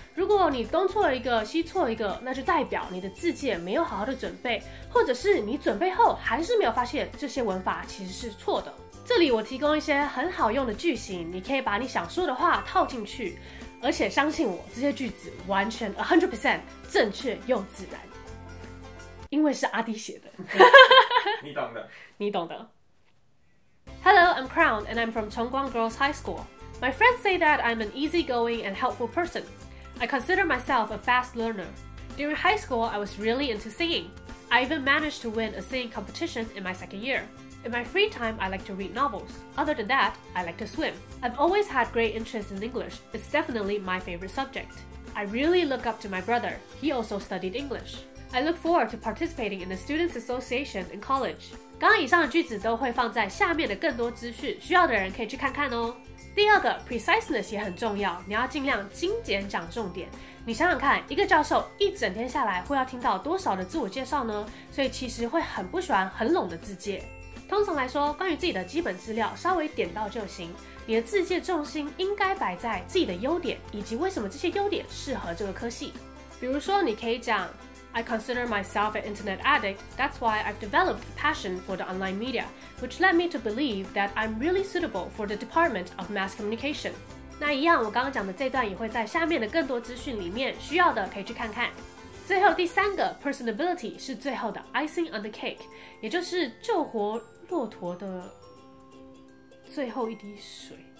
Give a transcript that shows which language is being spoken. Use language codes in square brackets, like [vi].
[zh] 如果你东错了一个西错一个，那就代表你的自介没有好好的准备，或者是你准备后还是没有发现这些文法其实是错的。这里我提供一些很好用的句型，你可以把你想说的话套进去，而且相信我，这些句子完全 100% 正确又自然，因为是阿滴写的。你懂的，你懂的。 [en] Hello, I'm Crown, and I'm from Chongguang Girls High School. My friends say that I'm an easygoing and helpful person. I consider myself a fast learner. During high school, I was really into singing. I even managed to win a singing competition in my second year. In my free time, I like to read novels. Other than that, I like to swim. I've always had great interest in English. It's definitely my favorite subject. I really look up to my brother. He also studied English. I look forward to participating in the Students Association in college. [zh] 刚刚以上的句子都会放在下面的更多资讯，需要的人可以去看看哦。第二个 preciseness 也很重要，你要尽量精简讲重点。你想想看，一个教授一整天下来会要听到多少的自我介绍呢？所以其实会很不喜欢很冗的自介。通常来说，关于自己的基本资料稍微点到就行。你的自介重心应该摆在自己的优点，以及为什么这些优点适合这个科系。比如说，你可以讲 [en] I consider myself an internet addict. That's why I've developed a passion for the online media, which led me to believe that I'm really suitable for the Department of Mass Communication. [zh] 那一样，我刚刚讲的这段也会在下面的更多资讯里面，需要的可以去看看。最后第3个 personability 是最后的 [en] icing on the cake， [zh] 也就是救活骆驼的最后一滴水。